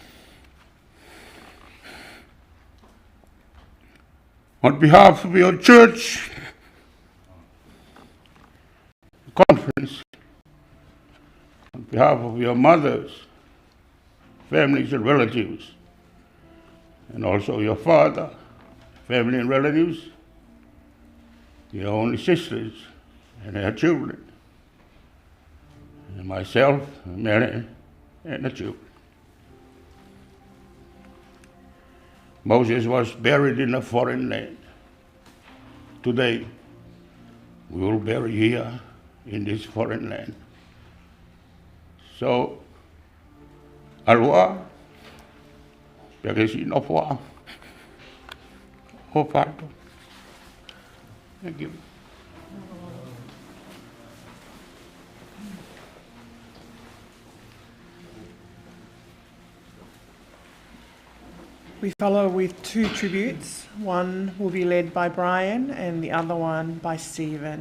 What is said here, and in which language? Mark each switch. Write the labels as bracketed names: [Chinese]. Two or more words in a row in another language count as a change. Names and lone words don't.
[English] On behalf of your church, conference, on behalf of your mothers, families and relatives, and also your father, family and relatives, your only sisters and their children, and myself, Mary, and the children. Moses was buried in a foreign land. Today, we will bury here in this foreign land. So, alua, pagasi nopwa, hofato. Thank you. We follow with two tributes. One will be led by Brian and the other one by Stephen.